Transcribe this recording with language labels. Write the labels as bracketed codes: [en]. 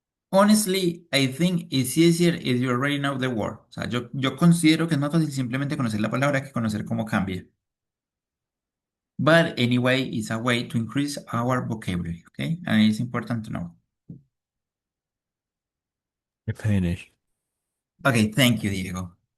[en] Honestly, I think it's easier if you already know the word. [es] O sea, yo considero que es más fácil simplemente conocer la palabra que conocer cómo cambia. [en] But anyway, it's a way to increase our vocabulary, okay? And it's important to know. Finish. Okay, thank you, Diego.